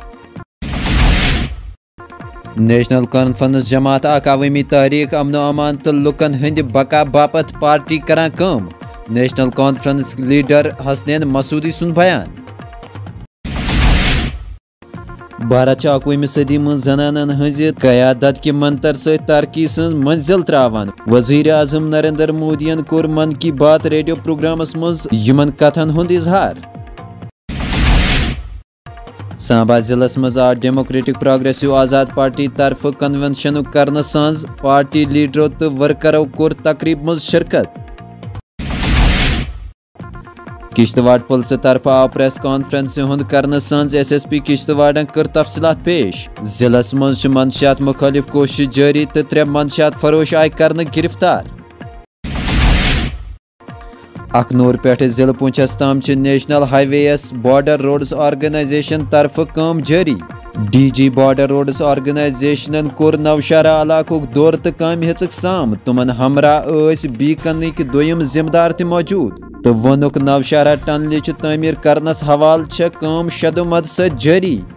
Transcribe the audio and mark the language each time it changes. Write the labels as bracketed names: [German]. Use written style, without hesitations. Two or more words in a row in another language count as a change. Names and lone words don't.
[Kashmiri] نیشنل کانفرنس جماعت اکھ عوٲمی تحریک امن و امان تہٕ لُکن ہٕنٛدِ بقا باپت پارٹی کران کٲم نیشنل کانفرنس لیڈر حسنین مسعودی سُنٛد بیان بھارت چھ 21ویں صدی من زنانن ہنزِ قیادت کہ منتر سۭتۍ ترقی سٕنٛز منزل تراوان وزیر اعظم نریندر مودین کوٚر من کی بات ریڈیو پروگرامس مز یمن کتھن ہُنٛد اظہار سامبا ضلع مز آو ڈیموکریٹک پروگریسو آزاد پارٹی طرف کنونشن کرنہٕ سانز پارٹی لیڈرو تہٕ ورکرو کوٚر تقریب مز شرکت کشتواڑ پُلسہٕ طرف آو [English] press conference [Kashmiri] ہُنٛد کرنہٕ سانز ایس ایس پی کشتواڑن کٔر تفصیلات پیش ضلع مز چھِ منشیات مخٲلف کوشش جٲری تہٕ 3 منشیات فروش آیہِ کرنہٕ گرفتار اخنور پٮ۪ٹھٕ ضلع پونچھس تام چھِ [English] national highways [Kashmiri] بارڈر روڈز آرگنائزیشن طرف کٲم جٲری ڈی جی بارڈر روڈز آرگنائزیشنن کوٚر نوشہرہ علاقُک دورٕ تہٕ کامہِ ہیژٕکھ سام تِمن ہمراہ ٲسۍ بیٖکنٕکۍ دوٚیِم ذمہٕ دار تہِ موجوٗد تہٕ ووٚنُکھ نوشہرہ ٹنلٕچ تعمیٖر کرنس حوالہٕ چھےٚ کٲم شدُمد سۭتۍ جٲری